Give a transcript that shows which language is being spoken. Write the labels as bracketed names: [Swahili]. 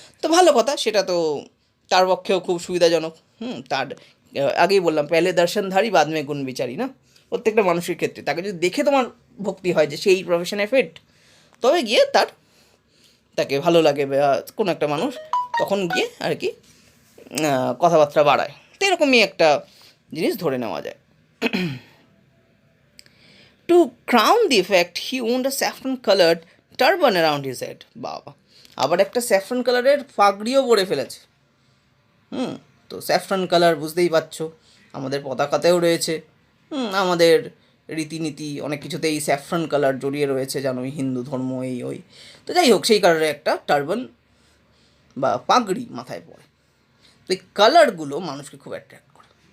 [Bangla] তো ভালো কথা, সেটা তো তার পক্ষেও খুব সুবিধাজনক। তার আগেই বললাম, পেলে [Hindi] দর্শনধারী বাদ মে গুণ বিচারি, [Bangla] না? প্রত্যেকটা মানুষের ক্ষেত্রে তাকে যদি দেখে তোমার ভক্তি হয় যে সেই প্রফেশনে ফিট, তবে গিয়ে তাকে ভালো লাগে বা কোনো একটা মানুষ তখন গিয়ে আর কি কথাবার্তা বাড়ায়। তো এরকমই একটা জিনিস ধরে নেওয়া যায়। [English] To crown the effect, he owned a saffron-colored turban around his head. [Bangla] বাবা, আবার একটা স্যাফরন কালারের পাগড়িও পরে ফেলেছে। তো স্যাফরন কালার বুঝতেই পারছো, আমাদের পতাকাতেও রয়েছে, আমাদের রীতিনীতি অনেক কিছুতেই স্যাফরন কালার জড়িয়ে রয়েছে, জানোই, হিন্দু ধর্ম এই ওই। তো যাই হোক, সেই কালারের একটা টার্বান বা পাগড়ি মাথায় পড়ে। তো এই কালারগুলো মানুষকে খুব অ্যাট্রাক্ট করে।